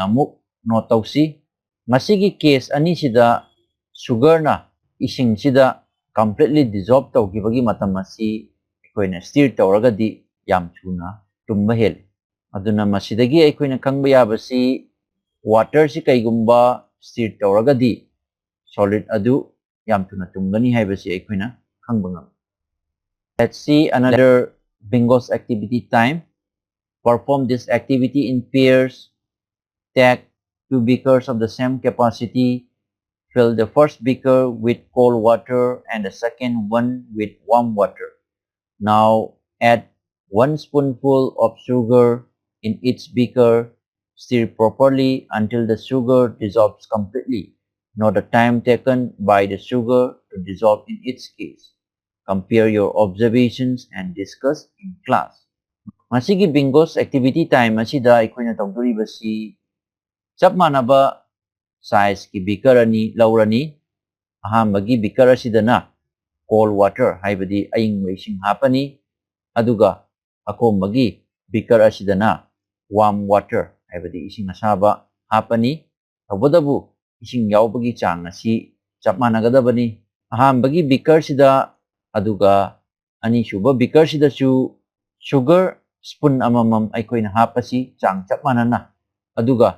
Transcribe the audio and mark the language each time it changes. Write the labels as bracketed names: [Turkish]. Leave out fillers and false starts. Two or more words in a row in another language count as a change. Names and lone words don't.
[Manipuri] amuk note tawsi masigi case ani sida sugar na ising sida [English] completely dissolve [Manipuri] tawgibagi matam asi aikoina stir tawragadi yam thuna tumba hel aduna masidagi aikoina khangba yabasi water si kaigumba stir tawragadi solid adu yam thuna tumgani haibasi aikoina khangba ngam [English] Let's see another bingo's activity time. Perform this activity in pairs. Take 2 beakers of the same capacity. Fill the first beaker with cold water and the second one with warm water. Now add 1 spoonful of sugar in each beaker. Stir properly until the sugar dissolves completely. Note the time taken by the sugar to dissolve in each case. Compare your observations and discuss in class. [Manipuri] Masigi [English] bingo's activity time [Manipuri] asida aikoina tawduribasi chap manaba size ki beaker ani lawrani ahambagi beaker asidana [English] cold water [Manipuri] haibadi ayingba ising hapani aduga akombagi beaker asidana [English] warm water [Manipuri] haibadi ising asaba hapani tawbadabu ising yawbagi chang asi chap managadabani ahambagi beaker sida aduga ani suba beaker sida chu [English] sugar spoon [Manipuri] amamam aikoina hapasi chang chap manana aduga